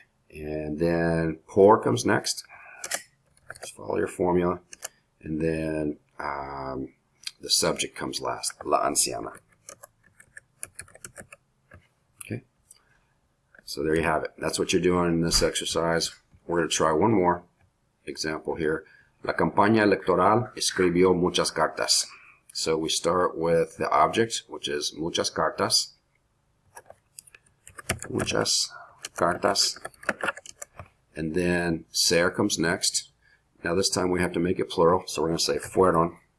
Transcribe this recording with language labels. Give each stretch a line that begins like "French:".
English: And then por comes next. Just follow your formula. And then the subject comes last,
Spanish: la anciana.
English: Okay. So there you have it. That's what you're doing in this exercise. We're going to try one more example here.
Spanish: La campaña electoral escribió muchas cartas.
English: So we start with the object, which is
Spanish: muchas cartas. Muchas cartas.
English: And then ser comes next. Now this time we have to make it plural, so we're going to say fueron.